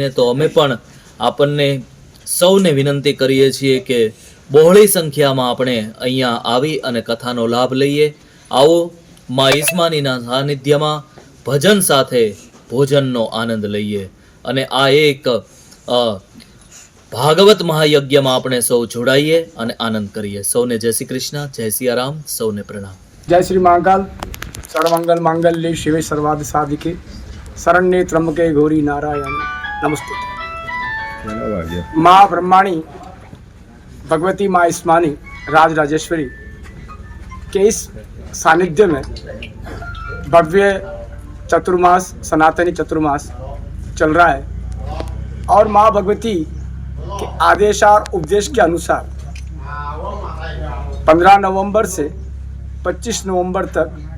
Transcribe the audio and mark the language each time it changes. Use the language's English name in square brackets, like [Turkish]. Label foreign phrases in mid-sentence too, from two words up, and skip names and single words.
[Gujarati] તો અમે પણ આપણને સૌને વિનંતી કરીએ છીએ કે બહોળી સંખ્યામાં આપણે અહીંયા આવી અને કથાનો લાભ લઈએ। આવો મા ઈસ્માનીના સાનિધ્યમાં ભજન સાથે ભોજનનો આનંદ લઈએ અને આ એક ભાગવત મહાયજ્ઞમાં આપણે સૌ જોડાઈએ અને આનંદ કરીએ। સૌને જય શ્રી કૃષ્ણ, જય સિયારામ, સૌને પ્રણામ। [Hindi] जय श्री महाकाल। [Sanskrit] सर्वमंगल मांगल्ये शिवे सर्वार्थ साधिके शरण्ये त्र्यंबके गौरी नारायण नमस्ते। [Hindi] माँ ब्रह्माणी भगवती माँ ईस्मानी राजराजेश्वरी के इस सानिध्य में भव्य चतुर्मास, सनातनी चतुर्मास चल रहा है और माँ भगवती के आदेश और उपदेश के अनुसार 15 नवंबर से 25 नवंबर तक